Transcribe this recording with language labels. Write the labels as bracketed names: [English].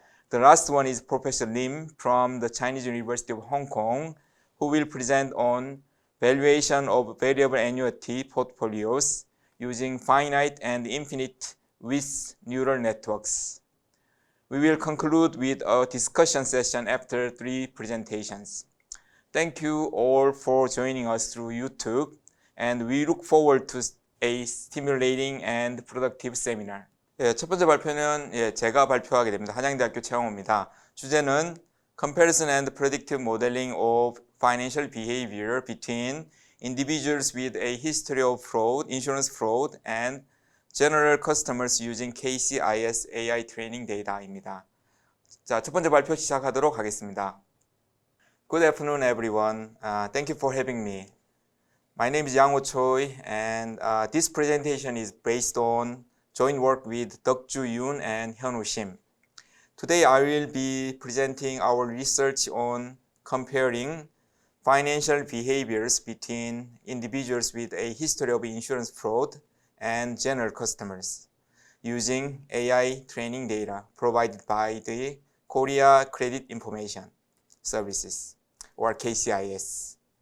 [English] The last one is Professor Lim from the Chinese University of Hong Kong, who will present on valuation of variable annuity portfolios using finite and infinite width neural networks. We will conclude with a discussion session after 3 presentations. Thank you all for joining us through YouTube, and we look forward to a stimulating and productive seminar. [Korean] 첫 번째 발표는 제가 발표하게 됩니다. 한양대학교 최영호입니다. 주제는 Comparison and Predictive Modeling of Financial Behavior between Individuals with a History of Fraud, Insurance Fraud, and General Customers using KCIS AI Training Data입니다. 자, 첫 번째 발표 시작하도록 하겠습니다. [English] Good afternoon, everyone. Thank you for having me. My name is Yang-ho Choi, and this presentation is based on joint work with Deok-ju Yoon and Hyun-woo Shim. Today, I will be presenting our research on comparing financial behaviors between individuals with a history of insurance fraud and general customers using AI training data provided by the Korea Credit Information Services, or KCIS.